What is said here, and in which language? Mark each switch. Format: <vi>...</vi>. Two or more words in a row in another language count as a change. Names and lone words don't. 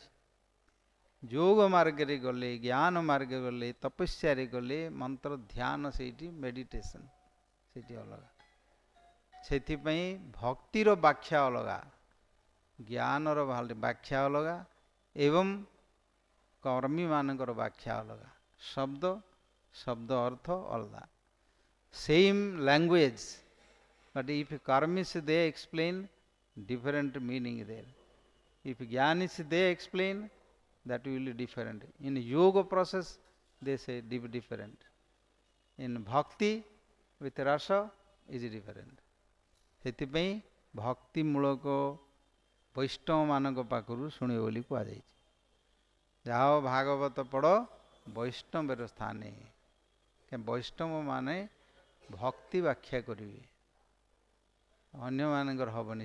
<or>ଯୋଗ ମାର୍ଗରେ ଗଲେ ଜ୍ଞାନ ମାର୍ଗରେ ଗଲେ ତପସ୍ୟାରେ ଗଲେ ମନ୍ତ୍ର ଧ୍ୟାନ ସେଇଠି ମେଡିଟେସନ୍ ସେଇଠି ଅଲଗା। ସେଥିପାଇଁ ଭକ୍ତିର ବ୍ୟାଖ୍ୟା ଅଲଗା, ଜ୍ଞାନର ବ୍ୟାଖ୍ୟା ଅଲଗା ଏବଂ କର୍ମୀମାନଙ୍କର ବ୍ୟାଖ୍ୟା ଅଲଗା। ଶବ୍ଦ ଶବ୍ଦ ଅର୍ଥ ଅଲଗା।</or> <en>same language but if karmis they explain different meaning there. If jnanis they explain that will be different. In yoga process they say different. In bhakti with rasa is different.</en> <or>ସେଥିପାଇଁ ଭକ୍ତି ମୂଳକ ବୈଷ୍ଣବମାନଙ୍କ ପାଖରୁ ଶୁଣିବ ବୋଲି କୁହାଯାଇଛି। ଯାଅ ଭାଗବତ ପଢ଼ ବୈଷ୍ଣବର ସ୍ଥାନେ। ବୈଷ୍ଣବମାନେ ଭକ୍ତି ବ୍ୟାଖ୍ୟା କରିବେ, ଅନ୍ୟମାନଙ୍କର ହେବନି।</or>